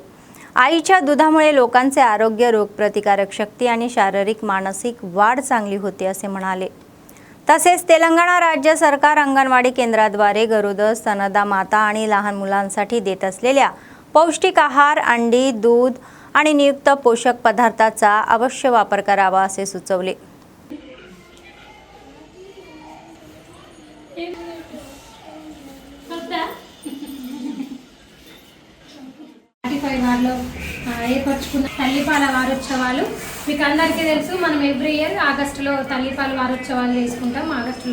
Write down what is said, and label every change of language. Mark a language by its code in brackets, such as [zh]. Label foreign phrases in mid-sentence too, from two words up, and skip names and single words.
[mr] आईच्या दुधामुळे लोकांचे आरोग्य, रोगप्रतिकारक शक्ती आणि शारीरिक मानसिक वाढ चांगली होते असे म्हणाले. तसेच तेलंगणा राज्य सरकार अंगणवाडी केंद्राद्वारे गरोदर, स्तनदा माता आणि लहान मुलांसाठी देत असलेल्या पौष्टिक आहार, अंडी, दूध आणि नियुक्त पोषक पदार्थाचा अवश्य वापर करावा असे सुचवले. [te] వారిలో ఏర్పరచుకున్న తల్లిపాల వారోత్సవాలు మీకు అందరికీ తెలుసు. మనం [en] every year [te] ఆగస్టులో తల్లిపాల వారోత్సవాలు చేసుకుంటాం ఆగస్టులో.